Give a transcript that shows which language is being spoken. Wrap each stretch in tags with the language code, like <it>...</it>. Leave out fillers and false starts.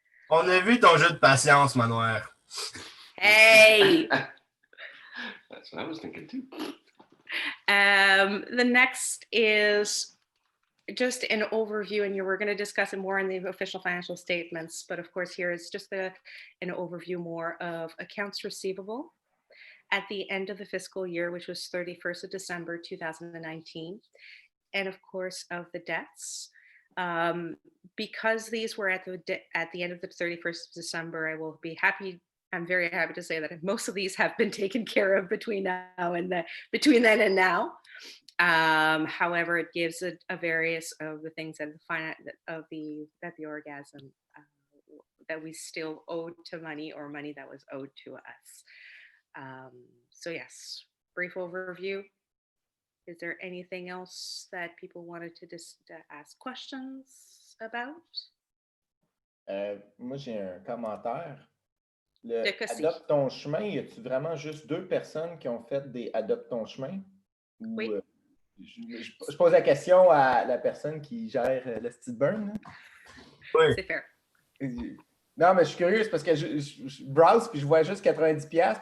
<fr>On a vu ton jeu de patience, Manoir. Hey!</fr> <en>That's what I was thinking too. The next is just an overview, and we're going to discuss it more in the official financial statements, but of course here is just an overview more of accounts receivable at the end of the fiscal year, which was 31st of December 2019, and of course of the debts. Because these were at the end of the 31st of December, I'm very happy to say that most of these have been taken care of between then and now. However, it gives a various of the things that the Orgasm that we still owed to money, or money that was owed to us. So yes, brief overview. Is there anything else that people wanted to ask questions about?</en> <fr>Moi, j'ai un commentaire. Le Decossi. Adopte ton chemin, y a-t-il vraiment juste 2 personnes qui ont fait des Adopte ton chemin? Ou, oui. Je pose la question à la personne qui gère le Lusty Burn. Oui. C'est fair. Non, mais je suis curieuse parce que je browse puis je vois juste 90$.</fr>